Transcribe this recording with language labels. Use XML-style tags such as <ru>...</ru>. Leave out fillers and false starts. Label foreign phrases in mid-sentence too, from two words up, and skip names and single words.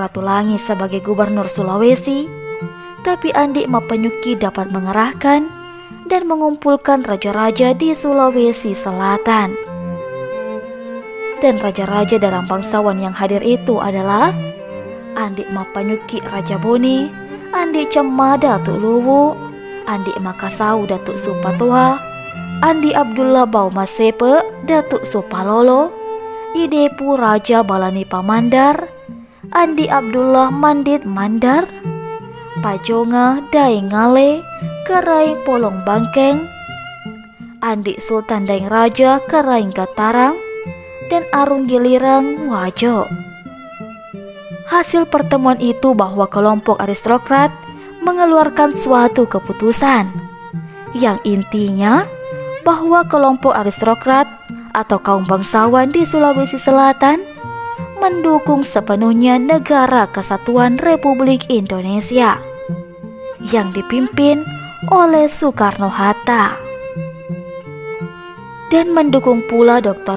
<id>Ratulangi sebagai gubernur Sulawesi, tapi Andi Mappanyukki dapat mengerahkan dan mengumpulkan raja-raja di Sulawesi Selatan. Dan raja-raja dalam bangsawan yang hadir itu adalah Andi Mappanyukki Raja Bone, Andi Cemma Datuk Luwu, Andi Makasau Datuk Supatoha, Andi Abdullah Baumasepe Datuk Supalolo, Idepu Raja Balani Pamandar, Andi Abdullah Mandit Mandar, Pajonga Daeng Ngale Karaing Polong Bangkeng, Andi Sultan Daeng Raja Karaing Katarang, dan Arung Gilirang Wajo. Hasil pertemuan itu bahwa kelompok aristokrat mengeluarkan suatu keputusan yang intinya bahwa kelompok aristokrat atau kaum bangsawan di Sulawesi Selatan mendukung sepenuhnya Negara Kesatuan Republik Indonesia yang dipimpin oleh Soekarno-Hatta, dan mendukung pula Dr.</id>